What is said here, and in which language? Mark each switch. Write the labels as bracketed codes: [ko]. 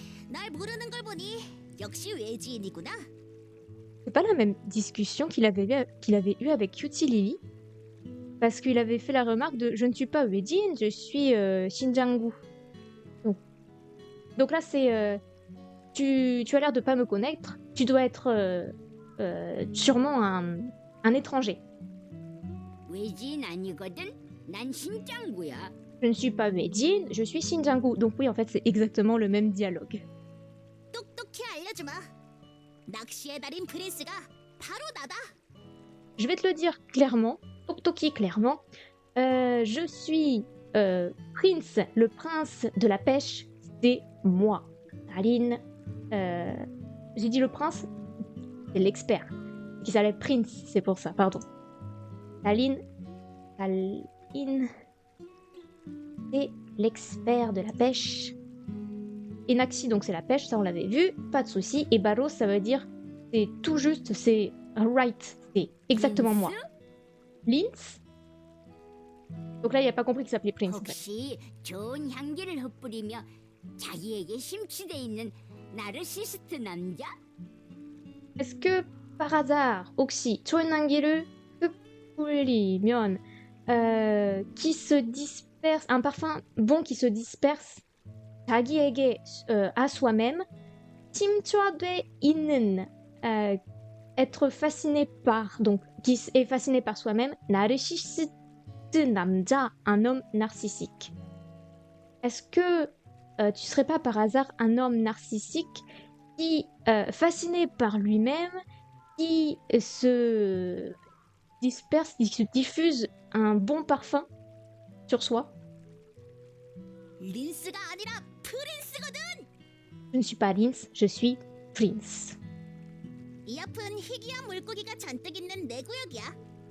[ko] 날 모르는 걸 보니 역시 외지인이구나. [fr] C'est pas la même discussion qu'il avait eu avec Cutie Lily. Parce qu'il avait fait la remarque de je ne suis pas Uejin, je suis Shinjangu. Donc là, c'est tu as l'air de pas me connaître, tu dois être sûrement un étranger. [ko] 외지인 아니거든. 난 신짱구야. [fr] Je ne suis pas Uejin, je suis Shinjangu. Donc oui, en fait, c'est exactement le même dialogue. [ko] 똑똑히 알려주마. 낚시의 달인 프린스가 바로 나다. [fr] Je vais te le dire clairement, Toktoki clairement. Je suis Prince, le prince de la pêche, c'est moi. Aline, j'ai dit le prince, c'est l'expert. Qui s'appelle Prince, c'est pour ça, pardon. Aline, c'est l'expert de la pêche. Et Naxi, donc c'est la pêche, ça on l'avait vu, pas de souci. Et Baros, ça veut dire c'est tout juste, c'est right, c'est exactement moi. Linz. Donc là, il n'a pas compris qu'il s'appelait Prince. En fait. [ko] 혹시 좋은 향기를 흩뿌리며 자기에게 심취돼 있는 나르시스트 남자? [fr] Est-ce que par hasard, Oxy, Choinangiru, [ko] 흩뿌리면 [fr] qui se disperse, un parfum bon qui se disperse, [ko] 자기에게 [fr] à soi-même, [ko] 침투돼 있는 [fr] être fasciné par, donc qui est fasciné par soi-même, [ko] 나르시스트 남자, [fr] un homme narcissique. Est-ce que tu serais pas par hasard un homme narcissique qui, fasciné par lui-même, qui se disperse, qui se diffuse un bon parfum sur soi? [ko] 린스가 아니라 프린스거든. [fr] Je ne suis pas Linz, je suis Prince. [ko] 이 앞은 희귀한 물고기가 잔뜩 있는 내 구역이야.